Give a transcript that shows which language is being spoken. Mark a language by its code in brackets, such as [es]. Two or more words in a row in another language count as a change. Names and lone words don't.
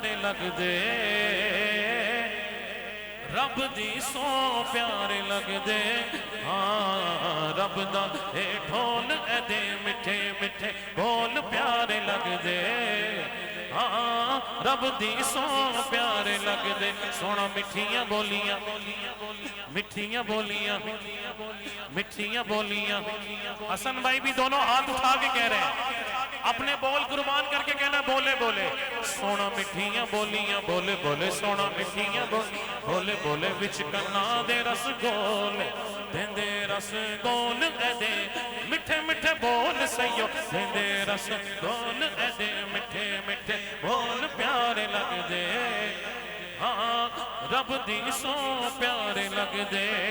[pa] لگ دے رب دی سو پیارے لگ دے ہاں رب دا اے ڈھول اے دے مٹھے مٹھے بول پیارے لگ دے ہاں رب دی سو پیارے لگ دے سونا مٹھیاں بولیاں مٹھیاں بولیاں مٹھیاں بولیاں [ur] حسن بھائی بھی دونوں ہاتھ اٹھا کے کہہ رہے ہیں اپنے بول قربان کر کے [pa] کہنا بولے بولے سونا مٹھیاں بولیاں بولے بولے سونا مٹھیاں بولے بولے وچ کنا دے رس گول دے رس گول اے دے مٹھے مٹھے بول سیو دے رس گول اے دے مٹھے مٹھے بول پیارے لگ دے ہاں رب دی سو پیارے لگ دے